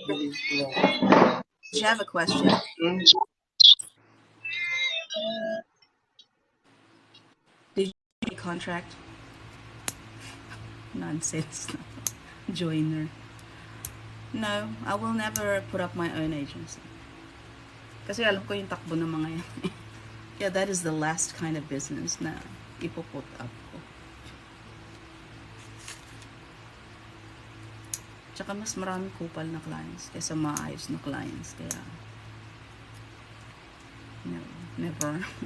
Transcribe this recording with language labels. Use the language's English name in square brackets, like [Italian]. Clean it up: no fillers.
[English] Did you have a question? Did you get a contract? Nonsense. Joiner. No, I will never put up my own agency. [Filipino] Kasi alam ko yung takbo ng mga yan. [English] Yeah, that is the last kind of business [Filipino] na ipoput up ko. Tsaka mas maraming kupal na clients kaysa maayos na clients. Kaya, no, never.